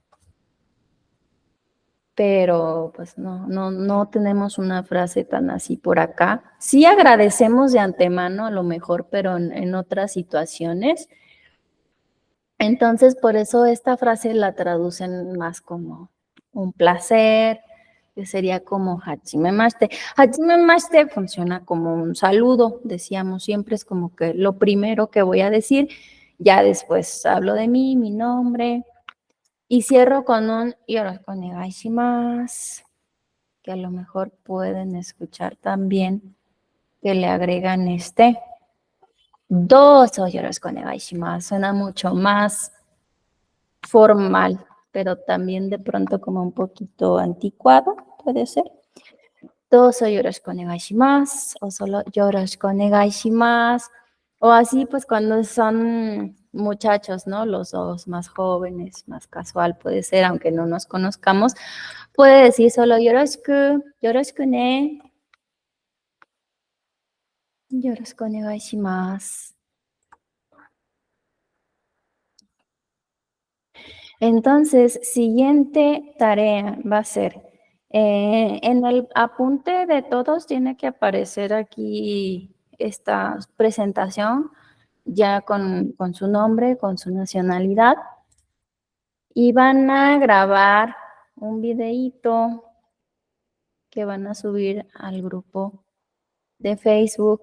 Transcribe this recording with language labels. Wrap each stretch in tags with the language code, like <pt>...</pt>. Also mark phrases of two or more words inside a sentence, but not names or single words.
<es>Pero pues no tenemos una frase tan así por acá. Sí agradecemos de antemano a lo mejor, pero en otras situaciones. Entonces, por eso esta frase la traducen más como un placer, que sería como</es> <ja>はじめまして. はじめまして</ja> <es>funciona como un saludo, decíamos siempre, es como que lo primero que voy a decir, ya después hablo de mí, mi nombre, y cierro con un</es> <ja>よろしくお願いします,</ja> <es>que a lo mejor pueden escuchar también que le agregan</es> <ja>どうぞよろしくお願いします,</ja> <es>suena mucho más formal, pero también de pronto como un poquito anticuado, puede ser.</es> <ja>どうぞよろしくお願いします,</ja> <es>o solo</es> <ja>よろしくお願いします,</ja> <es>o así pues cuando son muchachos, ¿no? Los dos más jóvenes, más casual puede ser, aunque no nos conozcamos, puede decir solo</es> <ja>よろしく、よろしくね、よろしくお願いします.</ja> <es>Entonces, siguiente tarea va a ser, en el apunte de todos tiene que aparecer aquí esta presentación ya con su nombre, con su nacionalidad, y van a grabar un videíto que van a subir al grupo de Facebook.</es>